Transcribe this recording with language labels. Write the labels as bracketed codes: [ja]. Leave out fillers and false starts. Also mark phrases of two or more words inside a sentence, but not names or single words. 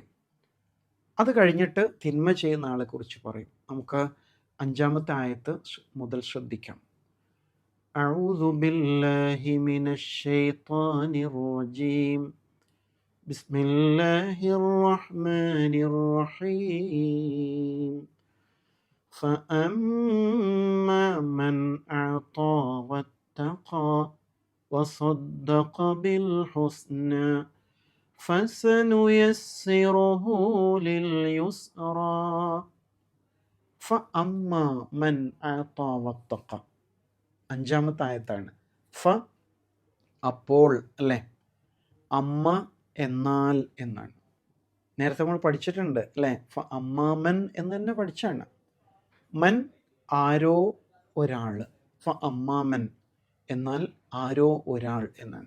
[ml] അത് കഴിഞ്ഞിട്ട് തിന്മ ചെയ്യുന്ന ആളെ കുറിച്ച് പറയും. നമുക്ക് 5-ാമത്തെ ആയത്ത് മുതൽ ശ്രദ്ധിക്കാം. [ar] أعوذ بالله من الشيطان الرجيم. بسم الله الرحمن الرحيم. فأما من أعطى واتقى وصدق بالحسنى فسنيسره لليسرى. فأما من أعطى واتقى [ml] 5-ാമത്തെ ആയത്താണ്. അപ്പോൾ, അല്ലേ? അമ്മ എന്നാൽ എന്നാണ്. നേരത്തെ നമ്മൾ പഠിച്ചിട്ടുണ്ട്, അല്ലേ? അമ്മാമൻ എന്ന് തന്നെ പഠിച്ചാണ്. മൻ ആരോ ഒരാൾ, അമ്മാമൻ എന്നാൽ ആരോ ഒരാൾ എന്നാണ്.